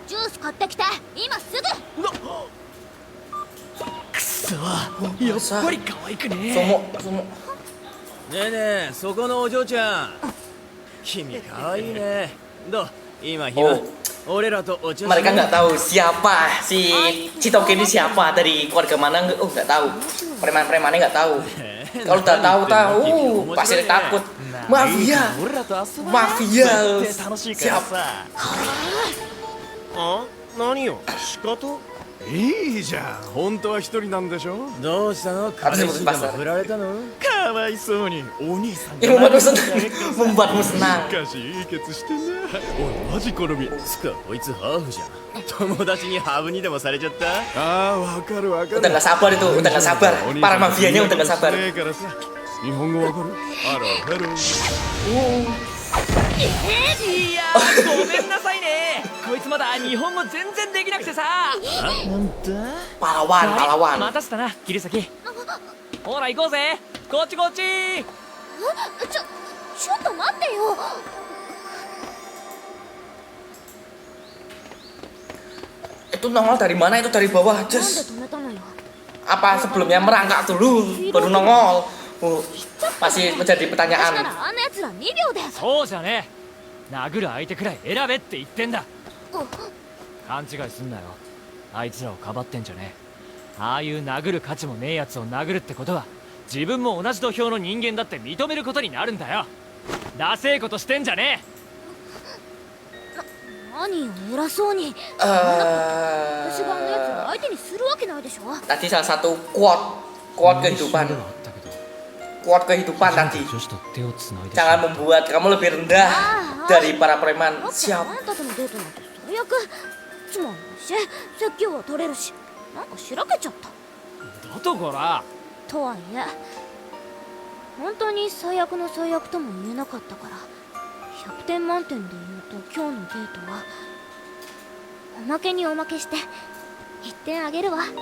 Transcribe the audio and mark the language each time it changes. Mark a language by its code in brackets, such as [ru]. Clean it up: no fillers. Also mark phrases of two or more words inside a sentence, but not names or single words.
[ja] ジュース買ってきて今すぐ。くそやっぱり可愛くね [id] Sumo. [ja] ねえねえ、そこのお嬢ちゃん、君可愛いね。どう今暇、 Oh. 俺らとお茶しよう。 [id] Mereka nggak tahu siapa si Chitoge ini, siapa dari keluarga mana, nggak tahu. Preman-premannya nggak tahu. Kalau udah tahu pasti takut. Mafia, [ja] 俺らと遊ぼう。 [id] mafia. [ja] 絶対楽しいから [id] Siap. [ja] さ。あ、何よ、仕方？いいじゃん、本当は一人なんでしょ。どうしたの？彼氏でも振られたの？かわいそうに、お兄さん [id] Yang membuatmu senang, membuatmu senang. [ja] しかしいいケツしてんな。おい、マジ好み。つかこいつハーフじゃん。友達にハブにでもされちゃった？ああ、わかるわかる。 [id] Udah nggak sabar itu, udah nggak sabar. Para mafianya udah nggak sabar. [ja] ねえからさ、日本語わかる？ハローハロー。いやーごめんなさいね。こいつまだ日本語全然できなくてさ。 [id] Pahlawan, [ja] 待 [id] pahlawan. [ja] たせたな切り裂き。ほら行こうぜ。こっちこっち。ちょっと待ってよ。 [id] Itu nongol dari mana? Itu dari bawah, [ja] なんで [id] Jess. [ja] 止めたのよ。 [id] Apa sebelumnya merangkak dulu, baru nongol? Masih menjadi [ja] 私な [id] pertanyaan. [ja] らあんな奴ら2秒で。そうじゃねえ。殴る相手くらい選べって言ってんだ。勘違いすんなよ。あいつらをかばってんじゃねえ。ああいう殴る価値もねえやつを殴るってことは自分も同じ土俵の人間だって認めることになるんだよ。ダセえことしてんじゃね何よ偉そうに。私があんな奴 Eh, ら相手にするわけないでしょ。 [id] tadi salah satu quote え。 kehidupan, [ja] ではあったけど [id] quote kehidupan tadi. [ja] 女子と手をつないで [id] Jangan membuat kamu lebih rendah dari para preman. [ja] だって [id] Siap. [ja] あんたとのデートなんて最悪。つまんないし説教は取れるし、なんかしらけちゃった。だとこら。とはいえ本当に最悪の最悪とも言えなかったから、100点満点で言うと今日のデートはおまけにおまけして1点あげるわ。